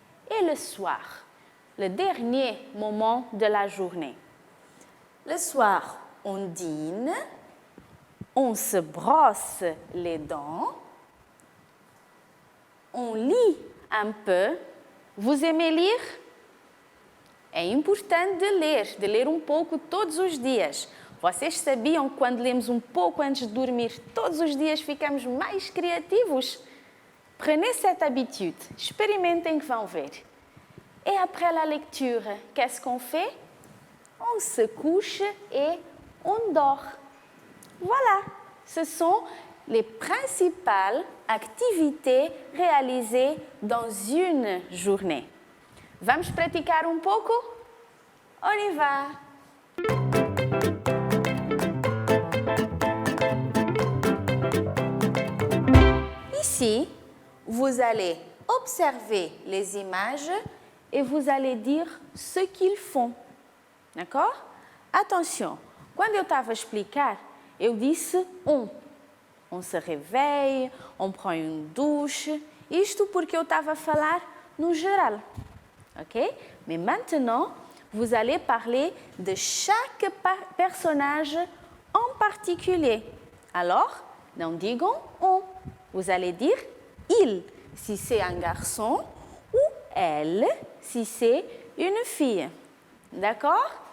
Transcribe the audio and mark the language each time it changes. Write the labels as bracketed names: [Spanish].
[French] Et le soir, le dernier moment de la journée. Le soir, on dîne, on se brosse les dents, on lit un peu. Vous aimez lire? [Portuguese] É importante de ler um pouco todos os dias. Vocês sabiam que quando lemos um pouco antes de dormir, todos os dias ficamos mais criativos? [French] Prenez cette habitude, [Portuguese] experimentem que vão ver. [French] Et après la lecture, qu'est-ce qu'on fait? On se couche et on dort. Voilà, ce sont les principales activités réalisées dans une journée. Vamos praticar um pouco? On y va! Ici, vous allez observer les images et vous allez dire ce qu'ils font. D'accord? [Portuguese] Atenção, quando eu estava a explicar, eu disse on. [French] On se réveille, on prend une douche. [Portuguese] Isto porque eu estava a falar no geral. Ok? [French] Mais maintenant, vous allez parler de chaque personnage en particulier. Alors, [Portuguese] não digam [French] on. Vous allez dire il, si c'est un garçon, ou elle, si c'est une fille. D'accord?